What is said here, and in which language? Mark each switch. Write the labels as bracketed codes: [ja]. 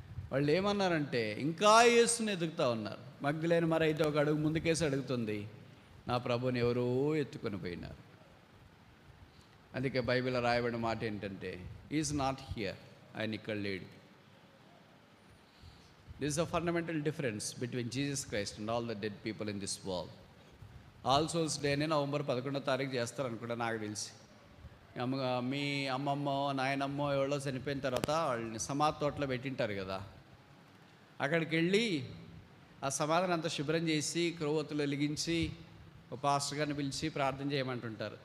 [te] వాళ్ళు ఏమన్నారంటే ఇంకా యేసుని ఎదుగుతూ ఉన్నారు. మగ్దలేని మరి అయితే ఒక అడుగు ముందుకేసి అడుగుతుంది, నా ప్రభుని ఎవరో ఎత్తుకొని పోయినారు. అందుకే బైబిల్లో రాయబడిన మాట ఏంటంటే, [en] is not here, [te] ఆయన ఇక్కడ లేడు. [en] This is a fundamental difference between Jesus Christ and all the dead people in this world. [te] All souls డేనే నవంబర్ 11వ తారీఖు చేస్తారనుకుంటా నాకు తెలిసి. మీ అమ్మమ్మో నాయనమ్మో ఎవరో చనిపోయిన తర్వాత వాళ్ళని సమాధి తోటలో పెట్టింటారు కదా, అక్కడికి వెళ్ళి ఆ సమాధిని అంతా శుభ్రం చేసి క్రొవ్వొత్తులు వెలిగించి ఒక పాస్టర్ గారిని పిలిచి ప్రార్థన చేయమంటుంటారు.